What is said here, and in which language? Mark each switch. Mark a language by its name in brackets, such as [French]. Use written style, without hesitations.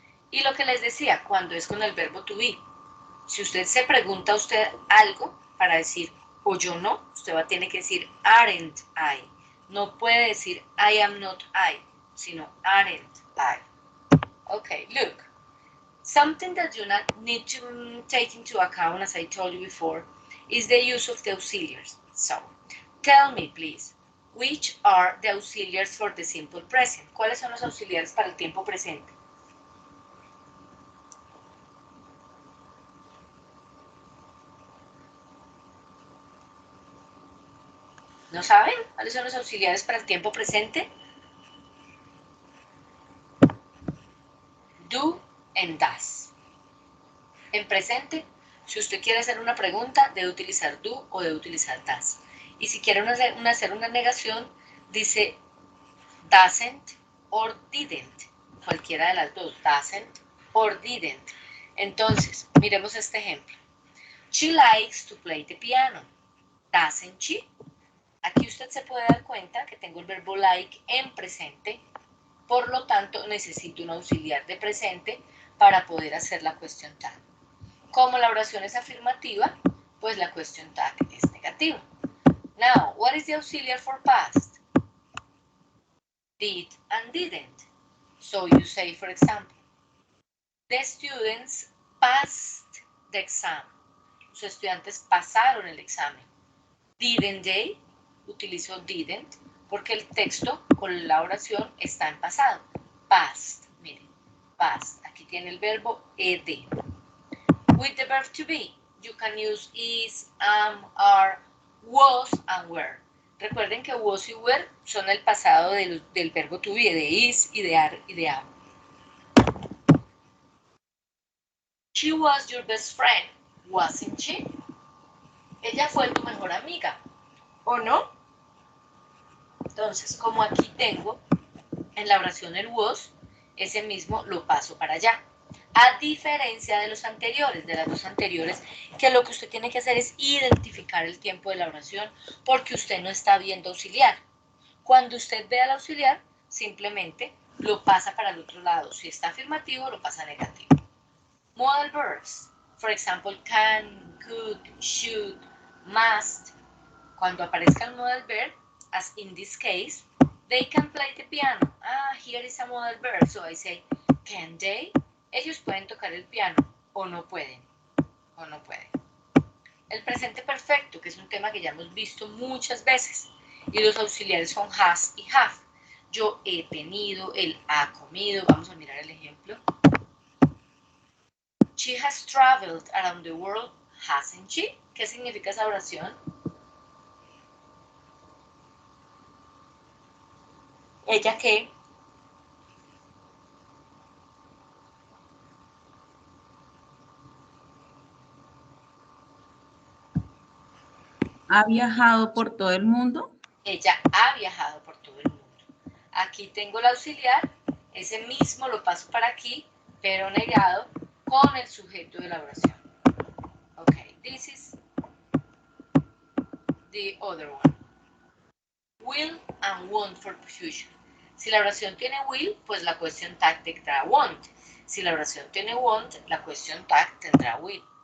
[Spanish] Y lo que les decía, cuando es con el verbo to be, si usted se pregunta a usted algo para decir o yo no, usted va a tener que decir aren't I. No puede decir I am not I, sino aren't I. [English] Okay, look. Something that you need to take into account, as I told you before, is the use of the auxiliaries. So, tell me, please, which are the auxiliaries for the simple present? [Spanish] ¿Cuáles son los auxiliares para el tiempo presente? ¿No saben cuáles son los auxiliares para el tiempo presente? [English] Do and does. [Spanish] En presente, si usted quiere hacer una pregunta, debe utilizar do o debe utilizar does. Y si quiere hacer una negación, dice doesn't or didn't. Cualquiera de las dos, doesn't or didn't. Entonces, miremos este ejemplo. [English] She likes to play the piano. Doesn't she? [Spanish] Aquí usted se puede dar cuenta que tengo el verbo like en presente, por lo tanto necesito un auxiliar de presente para poder hacer la question tag. Como la oración es afirmativa, pues la question tag es negativa. [English] Now, what is the auxiliary for past? Did and didn't. So you say, for example, the students passed the exam. [Spanish] Los estudiantes pasaron el examen. [English] Didn't they? [Spanish] Utilizo didn't porque el texto con la oración está en pasado. Past, miren, past. Aquí tiene el verbo ed. [English] With the verb to be, you can use is, am, are, was, and were. [Spanish] Recuerden que was y were son el pasado del verbo to be, de is y de are y de am. [English] She was your best friend, wasn't she? [Spanish] Ella fue tu mejor amiga, ¿o no? Entonces, como aquí tengo en la oración el was, ese mismo lo paso para allá. A diferencia de los anteriores, de las dos anteriores, que lo que usted tiene que hacer es identificar el tiempo de la oración porque usted no está viendo auxiliar. Cuando usted vea el auxiliar, simplemente lo pasa para el otro lado. Si está afirmativo, lo pasa negativo. [English] Modal verbs. For example, can, could, should, must. [Spanish] Cuando aparezca el modal verb, [English] as in this case, they can play the piano. Ah, here is a modal verb. So I say, can they? [Spanish] Ellos pueden tocar el piano o no pueden. O no pueden. El presente perfecto, que es un tema que ya hemos visto muchas veces. Y los auxiliares son has y have. Yo he tenido, él ha comido. Vamos a mirar el ejemplo. She has traveled around the world, hasn't she? ¿Qué significa esa oración? ¿Ella qué? ¿Ha viajado por todo el mundo? Ella ha viajado por todo el mundo. Aquí tengo el auxiliar, ese mismo lo paso para aquí, pero negado con el sujeto de la oración. [English] Ok, this is the other one. Will and want for future. [Spanish] Si la oración tiene will, pues la question tag tendrá want. Si la oración tiene want, la question tag tendrá will.